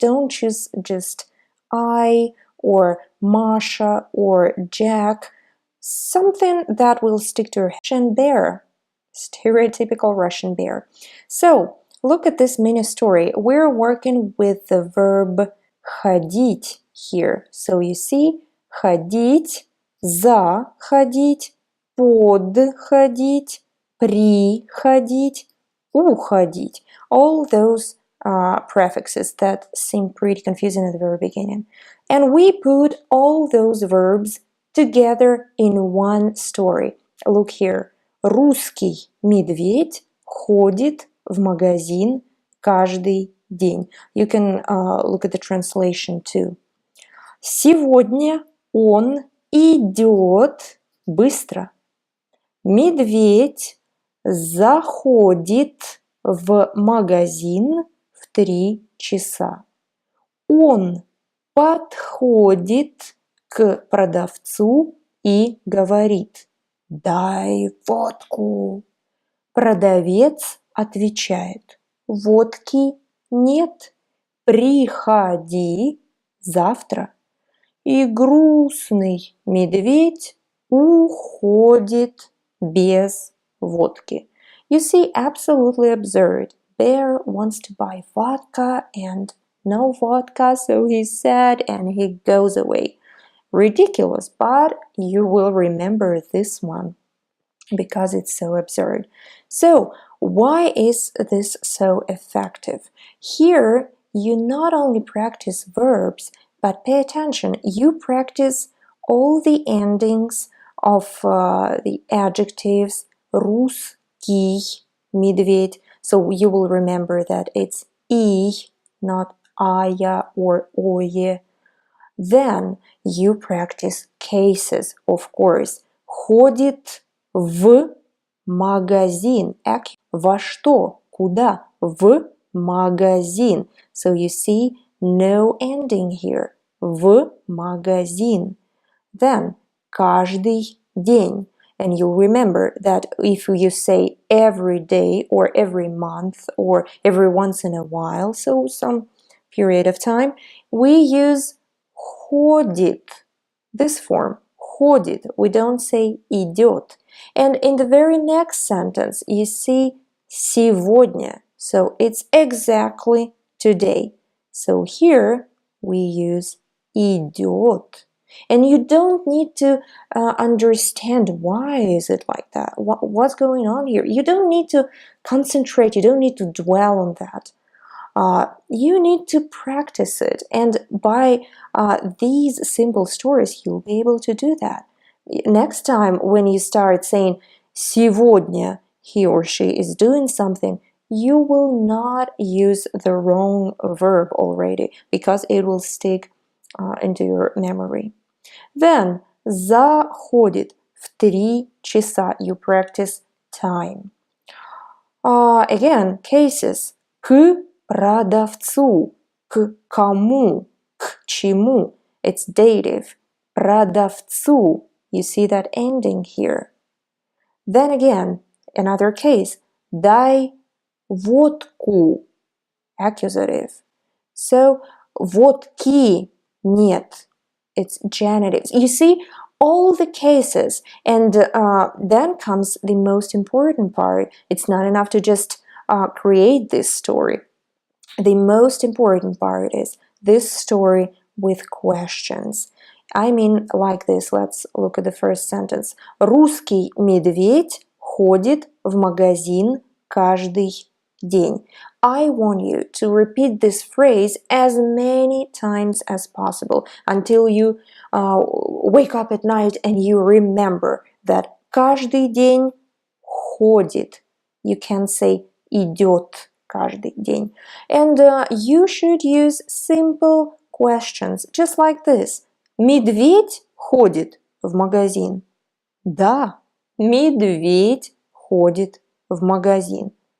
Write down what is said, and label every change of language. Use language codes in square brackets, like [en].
[en] Don't choose just I or Masha or Jack. Something that will stick to your Russian bear, stereotypical Russian bear. So look at this mini story. We're working with the verb ходить here. So you see, [ru] ходить, заходить, подходить, приходить, уходить. [en] All those prefixes that seem pretty confusing at the very beginning. And we put all those verbs together in one story. Look here. [ru] Русский медведь ходит в магазин каждый день. [en] You can look at the translation too. [ru] Сегодня он идет быстро. Медведь заходит в магазин в 3 часа. Он подходит к продавцу и говорит: «Дай водку». Продавец отвечает: «Водки нет, приходи завтра». И грустный медведь уходит без водки. [en] You see, absolutely absurd. Bear wants to buy vodka and no vodka, so he's sad and he goes away. Ridiculous, but you will remember this one because it's so absurd. So, why is this so effective? Here, you not only practice verbs, but pay attention. You practice all the endings of the adjectives [ru] русский медведь. [en] So you will remember that it's и, not ая or ое. Then you practice cases, of course. [ru] Ходит в магазин. Во что? Куда? В магазин. [en] So you see, no ending here. [ru] В магазин. Then, каждый день. [en] And you'll remember that if you say every day or every month or every once in a while, so some period of time, we use ходит, this form, ходит. We don't say идет. And in the very next sentence, you see сегодня. So it's exactly today. So here we use идет. And you don't need to understand why is it like that. What's going on here? You don't need to concentrate. You don't need to dwell on that. You need to practice it. And by these simple stories, you'll be able to do that. Next time when you start saying сегодня he or she is doing something, you will not use the wrong verb already because it will stick into your memory. [ru] Then заходит в 3 часа. [en] You practice time. Again, cases. [ru] К продавцу. К кому? К чему? [en] It's dative. Продавцу. You see that ending here. Then again, Another case. [ru] Дай водку. [en] Accusative. [ru] So, водки нет. [en] It's genitives. You see, all the cases. And then comes the most important part. It's not enough to just create this story. The most important part is this story with questions. I mean, like this. Let's look at the first sentence. [ru] Русский медведь ходит в магазин каждый день. [en] I want you to repeat this phrase as many times as possible until you wake up at night and you remember that [ru] каждый день ходит. [en] You can say [ru] идет каждый день. [en] And you should use simple questions, just like this. [ru] Медведь ходит в магазин. Да, медведь ходит в магазин.